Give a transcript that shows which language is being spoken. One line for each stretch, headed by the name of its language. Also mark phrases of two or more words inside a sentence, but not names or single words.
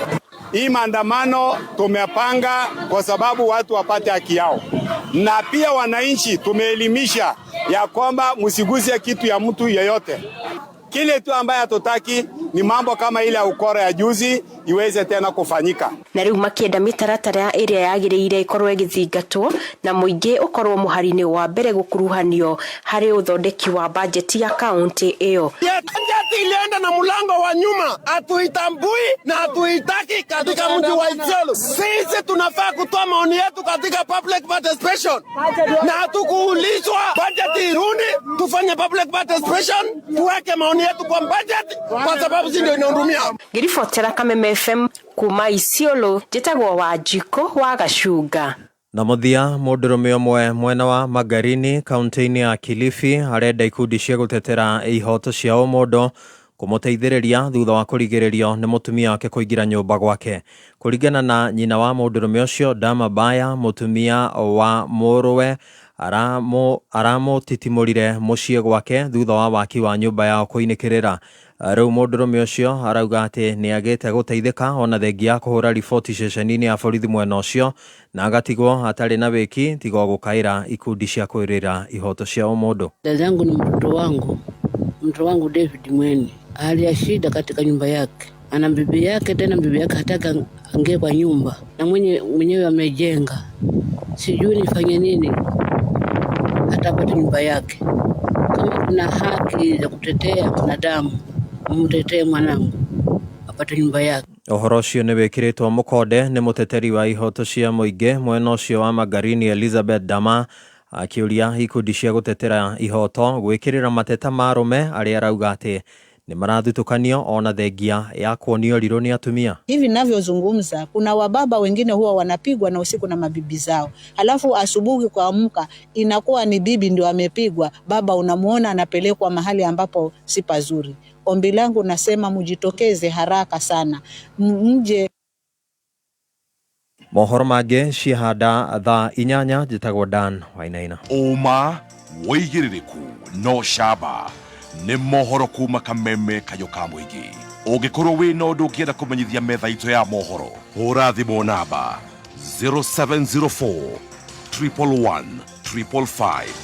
Swahili: Hii maandamano tumepanga kwa sababu watu wapate haki yao, na pia wananchi tumeelimisha ya kwamba msigusie kitu ya mtu yeyote. Kile tu ambaye hatutaki ni mambo kama ile ya ukora ya juzi iweze tena kufanyika.
Kikuyu: Na riu makienda mitaratara iria yagiriire ikorwo igithingatwo na muingi ukorwo muharini wa mbere gukuruhanio hari uthondeki wa bajeti ya kaunti iyo.
Swahili: Bajeti ilienda na mlango wa nyuma, hatuitambui na hatuitaki katika mji wa Isiolo. Sisi tunafaa kutoa maoni yetu katika
English: public participation,
Swahili: na hatukuulizwa bajeti irudi tufanye
English: public participation
Swahili: tuweke maoni yetu kwa budget, kwa sababu ndio inahudumia.
Kikuyu: Ngiribotera Kameme FM kuma Isiolo, njitagwo Wanjiko wa Gacuga. Na muthia mundurume omwe mwena wa Magarini kaunti-ini ya Kilifi arenda ikundi cia gutetera ihoto cia umundu kumuteithiriria thutha wa kurigiririo ni mutumia wake kuingira nyumba gwake. Kuringana na nyina wa mundurume ucio Dama Baya, mutumia wa muruwe aramutitimurire muciĩ gwake thutha wa waki wa nyumba yao kuinikirira. Riu mundurume ucio arauga ati ni agite guteithika ona thengia kuhura riboti ceceni-ini ya borithi mwena ucio na agatigwo atari na wiki tiga gukaira ikundi cia kwirira ihoto cia umundu.
Swahili: Dada yangu ni mtoto wangu David Mweni hali shida katika nyumba yake, ana bibi yake, tena bibi yake hataka angie kwa nyumba na mwenyewe amejenga. Sijui nifanye nini atapata nyumba yake. Kama kuna haki za kutetea binadamu, mtetee mwanangu. apate nyumba yake.
Kikuyu: Ohoro cio nĩ wĩkĩrĩtwo mũkonde nĩ mũteteri wa ihoto cia mũingĩ mwena ũcio wa Magarini Elizabeth Dama, akĩũria ikundi cia gũtetera ihoto gwĩkĩrĩra mateta marume arĩa arauga atĩ ni marathutũkanio ona thengia ya kuonio riro ni atumia.
Swahili: Hivi ninavyozungumza kuna wababa wengine huwa wanapigwa na usiku na mabibi zao. Alafu asubuhi kuamka inakuwa ni bibi ndio amepigwa, baba unamuona anapelekwa mahali ambapo si pazuri. Ombi langu nasema mujitokeze haraka sana. Mje
Kikuyu: mohoro mangĩ ciahanda thaa 8 njĩtagwo Dan Wainaina. Uma wĩigĩrĩrĩku no shaba nĩ mohoro kuma Kameme kayo ka mũingĩ. Ũngĩkorwo wĩ na ũndũ ũngĩenda kũmenyithia metha itũ ya mohoro, hũra thimũ namba 0704 111 555.